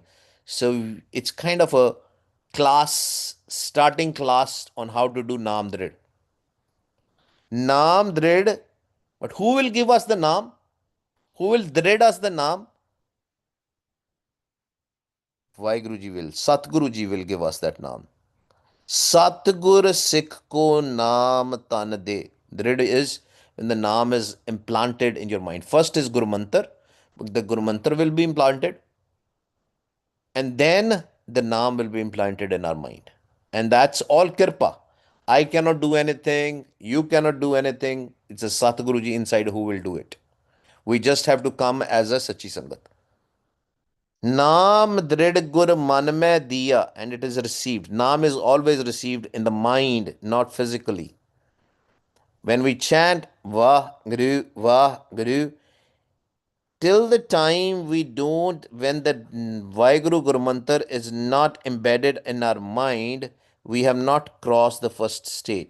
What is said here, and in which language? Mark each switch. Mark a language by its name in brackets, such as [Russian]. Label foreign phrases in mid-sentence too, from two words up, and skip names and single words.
[English] So it's kind of a class, starting class on how to do Naam Drid. Naam Drid, but who will give us the Naam? Who will Drid us the Naam? Vaheguru Ji will, Satguru Ji will give us that Naam. [Punjabi] ਸਤਿਗੁਰ ਸਿਖ ਕੋ ਨਾਮ ਤਨ ਦੇ. [English] Drid is when the naam is implanted in your mind. First is Guru Mantar. The Guru Mantar will be implanted. And then the naam will be implanted in our mind. And that's all kirpa. I cannot do anything. You cannot do anything. It's a Satguruji inside who will do it. We just have to come as a [Punjabi] ਸੱਚੀ ਸੰਗਤ. ਨਾਮ ਦ੍ਰਿੜ ਗੁਰ ਮਨ ਮੇਂ ਦੀਆ, [English] and it is received. Naam is always received in the mind, not physically. When we chant Vah Guru, till the time we don't, when the Vaheguru Guru Mantar is not embedded in our mind, we have not crossed the first state.